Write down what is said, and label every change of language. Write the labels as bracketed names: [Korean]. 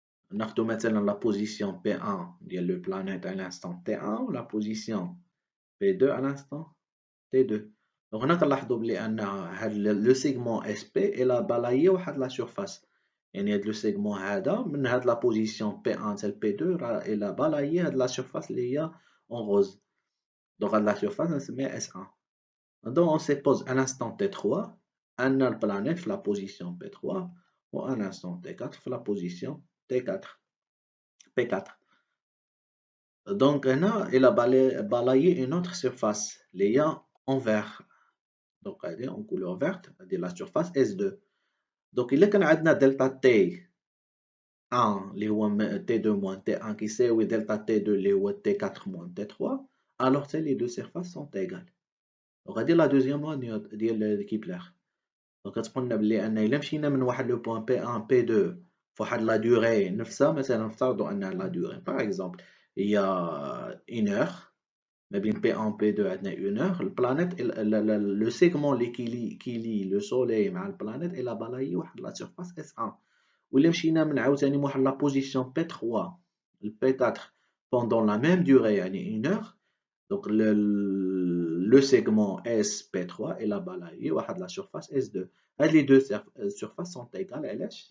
[Arabic] ناخدو مثلا [French] la position P1 [Arabic] ديال [French] le planète à l'instant T1 و la position P2 à l'instant T2. [Arabic] Donc هنا كنلاحظوا بلي ان هاد [French] le segment SP [Arabic] الى بالايي واحد [French] la surface. [Arabic] يعني هاد [French] le segment [Arabic] هذا من هاد [French] la position P1 [Arabic] حتى P2 راه الى بالايي هاد [French] la surface [Arabic] اللي هي [French] en rose. Donc هاد la surface [Arabic] نسميها [French] S1. Donc on suppose à l'instant T3 [Arabic] ان البلانيت في [French] la position P3 و à l'instant T4 في la position T4. P4. Donc, il a balayé une autre surface, en vert. Donc, en couleur verte, la surface S2. Donc, il y a delta T1, T2 moins T1 qui c'est delta T2, T4 moins T3. Alors, les deux surfaces sont égales. Donc, la deuxième loi de Kepler. Donc, on a dit que le point P1, P2, la durée, la durée. Par exemple, il y a une heure, mais bien P1, P2, une heure. La planète, le segment qui lie le Soleil à la planète, il a balayé la surface S1. [Arabic] ولا مشينا من عاوتاني واحد لا بوزيسيون P3 ل P4 [French] pendant la même durée [Arabic] يعني 1 heure. [French] Donc le segment SP3 est là-bas là, il y a la surface S2. Les deux surfaces sont égales.